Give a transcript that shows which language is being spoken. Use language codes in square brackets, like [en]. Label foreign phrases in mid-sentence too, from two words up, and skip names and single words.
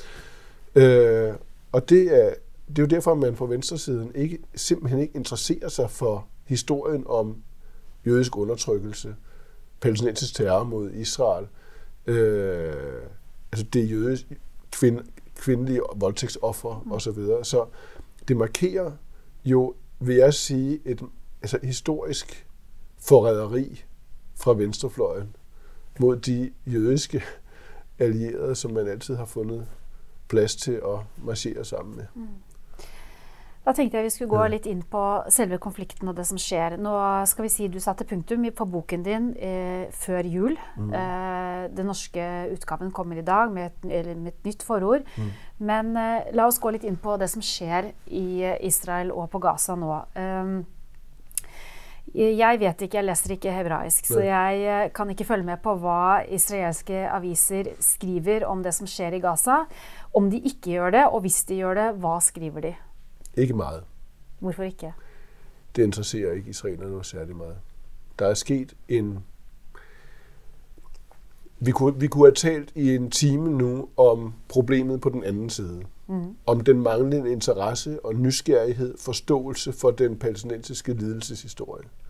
[da] Og det er jo derfor, at man på venstresiden simpelthen ikke interesserer sig for historien om jødisk undertrykkelse, palæstinensisk terror mod Israel, altså det jødiske kvindelige voldtægtsoffer osv. Så det markerer jo, vil jeg sige, et historisk forræderi fra venstrefløjen mod de jødiske allierede, som man altid har fundet plads til at marchere sammen med. [no] Da tenkte jeg vi skulle gå litt inn på selve konflikten og det som skjer. Nå skal vi si du satte punktum på boken din før jul. Den norske utgaven kommer i dag med et nytt forord. Men la oss gå litt inn på det som skjer i Israel og på Gaza nå. Jeg vet ikke, jeg leser ikke hebraisk, så jeg kan ikke følge med på hva israelske aviser skriver om det som skjer i Gaza. Om de ikke gjør det, og hvis de gjør det, hva skriver de? [da] Ikke meget. [no] Hvorfor ikke? [da] Det interesserer ikke israelerne noget særlig meget. Der er sket en... Vi kunne have talt i en time nu om problemet på den anden side. Om den manglende interesse og nysgerrighed, forståelse for den palæstinensiske lidelseshistorie.